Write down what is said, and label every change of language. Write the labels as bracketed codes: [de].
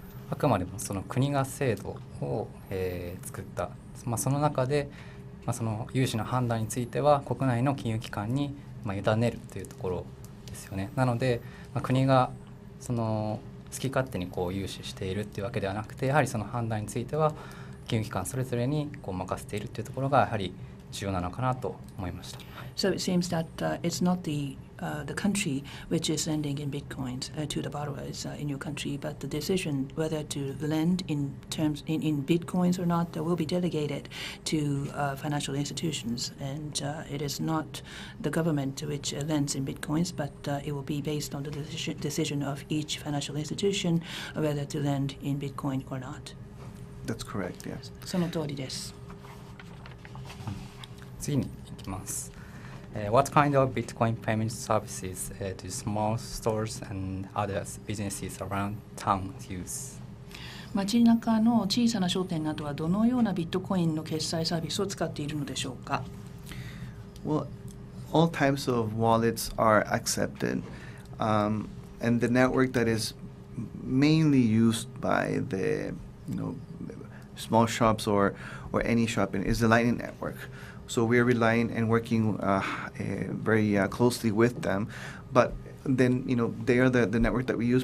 [ja] あくまでもその国が制度を、作った、その中で、その融資の判断については国内の金融機関に、委ねるというところですよね。なので、国がその好き勝手に融資しているっていうわけではなくて、やはりその判断については金融機関それぞれに任せているというところがやはり重要なのかなと思いました。 [en] So it seems that it's not the country which is lending in bitcoins to the borrowers in your country, but the decision whether to lend in bitcoins or not will be delegated to financial institutions, and it is not the government which lends in bitcoins, but it will be based on the decision of each financial institution whether to lend in bitcoin or not. That's correct, yes. [ja] その通りです。次に行きます。 [en] What kind of Bitcoin payment services do small stores and other businesses around town use? [ja] 街中の小さな商店などはどのようなビットコインの決済サービスを使っているのでしょうか。 [en] Well, all types of wallets are accepted, and the network that is mainly used by the small shops or any shopping is the Lightning Network. So we are relying and working very closely with them, but then they are the network that we use.